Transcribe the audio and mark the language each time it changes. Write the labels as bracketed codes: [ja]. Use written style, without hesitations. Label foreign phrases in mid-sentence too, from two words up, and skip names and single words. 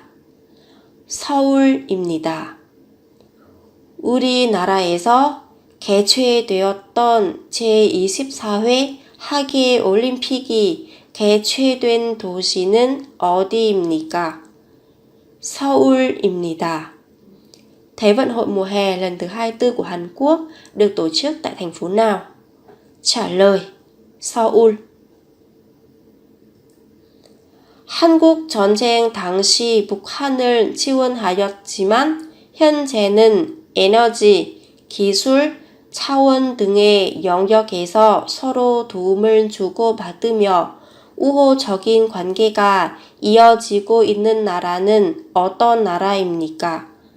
[ko] 서울입니다. 우리나라에서 개최되었던 제24회 하계 올림픽이 개최된 도시는 어디입니까? Seoul입니다. [vi] Thế vận hội mùa hè lần thứ 24 của Hàn Quốc được tổ chức tại thành phố nào? Trả lời: Seoul. [ko] 한국 전쟁 당시 북한을 지원하였지만 현재는 에너지, 기술, 차원 등의 영역에서 서로 도움을 주고받으며 우호적인 관계가 이어지고 있는 나라는 어떤 나라입니까?